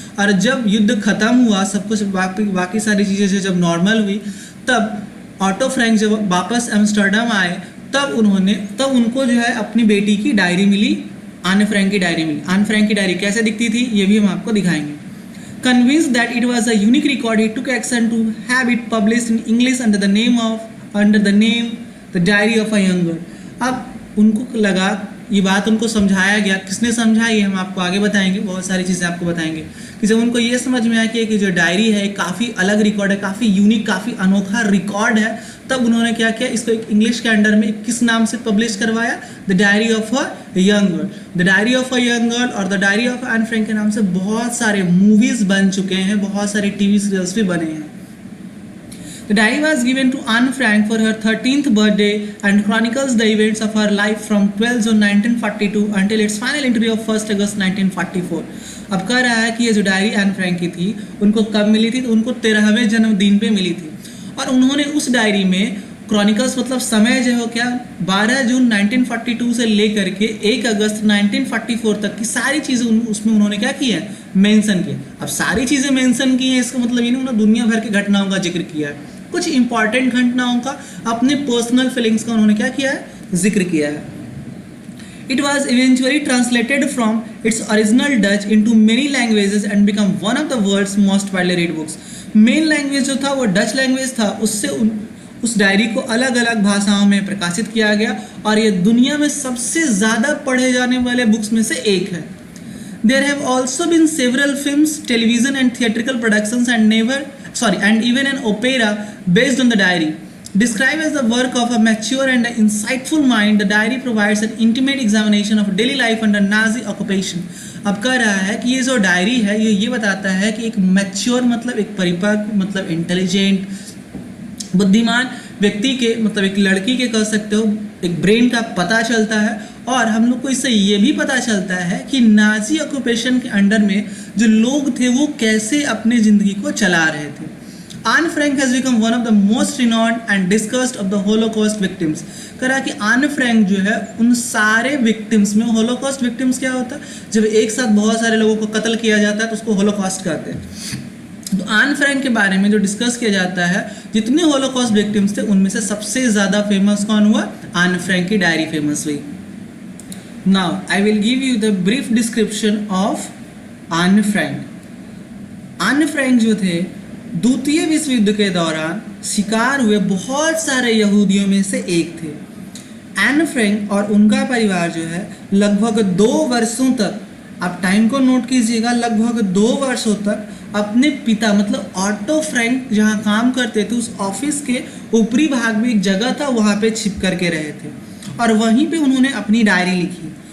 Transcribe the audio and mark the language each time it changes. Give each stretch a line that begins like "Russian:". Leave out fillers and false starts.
Hindi: और जब युद्ध खत्म हुआ, सब कुछ बाकी सारी चीज़ें जब नॉर्मल हुई, तब ऑटो फ्रैंक जब वापस एम्स्टर्डम आए तब उनको जो है अपनी बेटी की डायरी मिली, आन फ्रैंक की डायरी मिली। आन फ्रैंक की डायरी कैसे दिखती थी ये भी हम आपको दिखाएंगे।
English: Convinced that it was a unique record, he took action to have it published in English under the name The Diary of a Young Girl।
Hindi: अब उनको लगा, ये बात उनको समझाया गया। किसने समझाई हम आपको आगे बताएंगे, बहुत सारी चीज़ें आपको बताएंगे। कि जब उनको ये समझ में आया कि जो डायरी है काफ़ी अलग रिकॉर्ड है, काफ़ी यूनिक, काफ़ी अनोखा रिकॉर्ड है, तब उन्होंने क्या किया, इसको एक इंग्लिश के अंडर में किस नाम से पब्लिश करवाया, the diary of a young girl. The diary of a young girl और the diary of Anne Frank के नाम से बहुत सारे मूवीज़ बन चुके हैं, बहुत सारे टीवी सीरियल्स भी बने हैं।
English: The diary was given to Anne Frank for her 13th birthday and chronicles the events of her life from 12 June 1942 until its final entry of 1 August 1944.
Hindi: अब कह रहा है कि ये जो डायरी एन फ्रैंक की थी उनको कब मिली थी, तो उनको 13वें जन्मदिन पे मिली थी। और उन्होंने उस डायरी में क्रॉनिकल्स मतलब समय जो है क्या 12 जून 1942 से लेकर के 1 अगस्त 1944 तक की सारी चीज़ें उसमें उन्होंने क्या किया है, मेंशन किया। अब सारी चीज़ें मेंशन की हैं, इसका मतलब ये नहीं उन्होंने दुनिया भर की घटनाओं का जिक्र किया है, कुछ इंपॉर्टेंट घटनाओं का, अपने पर्सनल फीलिंग्स का उन्होंने क्या किया है, जिक्र किया है।
English: It was eventually translated from its original Dutch into many languages and become one of the world's most widely read books.
Hindi: Main language जो था वो डच लैंग्वेज था, उससे उस डायरी को अलग अलग भाषाओं में प्रकाशित किया गया और ये दुनिया में सबसे ज़्यादा पढ़े जाने वाले बुक्स में से एक है।
English: There have also been several films, television and theatrical productions and even an opera based on the diary. Described as the work of a mature and insightful mind, the diary provides an intimate examination of daily life under Nazi occupation.
Hindi: अब कह रहा है कि ये जो diary है ये बताता है कि एक मैच्योर मतलब एक परिपक्व मतलब इंटेलिजेंट बुद्धिमान व्यक्ति के मतलब एक लड़की के कह सकते हो एक ब्रेन का पता चलता है। और हम लोग को इससे ये भी पता चलता है कि नाजी ऑक्यूपेशन के अंडर में जो लोग थे वो कैसे अपनी ज़िंदगी को चला रहे थे।
English: Anne Frank has become one of the most renowned and discussed of the Holocaust victims.
Hindi: करा कि Anne Frank जो है उन सारे victims में, Holocaust victims क्या होता है, जब एक साथ बहुत सारे लोगों को कत्ल किया जाता है तो उसको Holocaust कहते हैं। तो Anne Frank के बारे में जो डिस्कस किया जाता है, जितने Holocaust victims थे उनमें से सबसे ज़्यादा फेमस कौन हुआ, Anne Frank की डायरी फेमस हुई।
English: Now I will give you the brief description of Anne Frank.
Hindi: Anne Frank जो थे द्वितीय विश्व युद्ध के दौरान शिकार हुए बहुत सारे यहूदियों में से एक थे। एन फ्रैंक और उनका परिवार जो है लगभग 2 वर्षों तक, आप टाइम को नोट कीजिएगा, लगभग 2 वर्षों तक अपने पिता मतलब ऑटो फ्रैंक जहाँ काम करते थे उस ऑफिस के ऊपरी भाग में एक जगह था, वहाँ पे छिप करके रहे थे और वहीं पे उन्होंने अपनी डायरी लिखी।